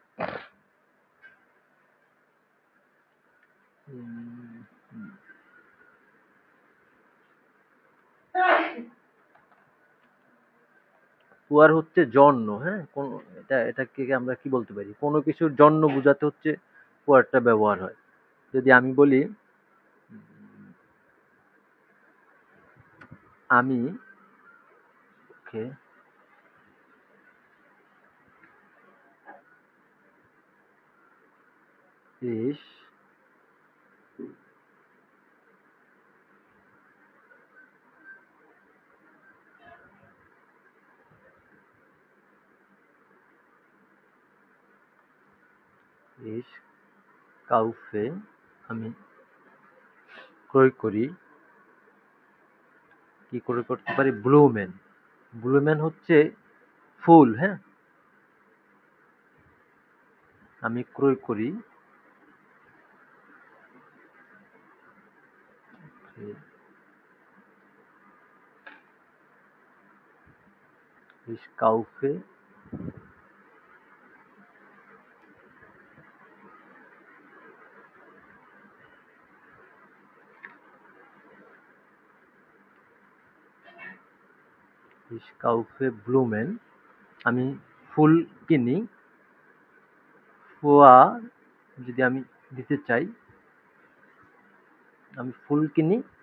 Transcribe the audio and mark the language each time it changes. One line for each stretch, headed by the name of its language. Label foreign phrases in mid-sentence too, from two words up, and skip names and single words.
Bangla: ফুয়ার হচ্ছে জন্য, হ্যাঁ? কোন এটাকে আমরা কি বলতে পারি? কোনো কিছুর জন্য বোঝাতে হচ্ছে ফুয়ারটা ব্যবহার হয়। যদি আমি বলি আমি ওকে
German: ich ich kaufe
Bangla: আমি ক্রয় করি। কি করে করতে পারি? ব্লুমেন। ব্লুমেন হচ্ছে ফুল, হ্যাঁ? আমি ক্রয় করি
German: ich kaufe ich kaufe Blumen
Bangla: আমি ফুল কিনি। ফুয়া যদি আমি দিতে চাই, আমি ফুল কিনি।